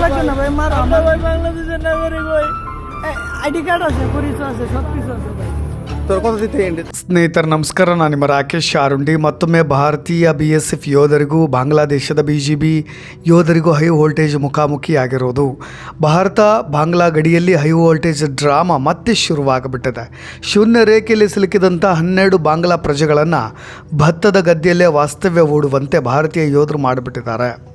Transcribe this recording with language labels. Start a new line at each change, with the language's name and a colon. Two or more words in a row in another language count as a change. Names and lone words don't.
Bangla: লাগবে না ভাই, মার আমরা ভাই বাংলাদেশের নাগরিক ভাই।
English: ID card
Bangla: আছে, পরিচয় আছে, সব কিছু আছে ভাই।
Kannada: ಸ್ನೇಹಿತರೆ ನಮಸ್ಕಾರ, ನಾನು ನಿಮ್ಮ ರಾಕೇಶ್ ಆರುಂಡಿ. ಮತ್ತೊಮ್ಮೆ ಭಾರತೀಯ BSF ಯೋಧರಿಗೂ ಬಾಂಗ್ಲಾದೇಶದ BGB ಯೋಧರಿಗೂ
English: high voltage
Kannada: ಮುಖಾಮುಖಿ ಆಗಿರೋದು. ಭಾರತ ಬಾಂಗ್ಲಾ ಗಡಿಯಲ್ಲಿ
English: high voltage drama
Kannada: ಮತ್ತೆ ಶುರುವಾಗ್ಬಿಟ್ಟಿದೆ. ಶೂನ್ಯ ರೇಖೆಯಲ್ಲಿ ಸಿಲುಕಿದಂಥ 12 ಬಾಂಗ್ಲಾ ಪ್ರಜೆಗಳನ್ನು ಭತ್ತದ ಗದ್ದೆಯಲ್ಲೇ ವಾಸ್ತವ್ಯ ಹೂಡುವಂತೆ ಭಾರತೀಯ ಯೋಧರು ಮಾಡಿಬಿಟ್ಟಿದ್ದಾರೆ.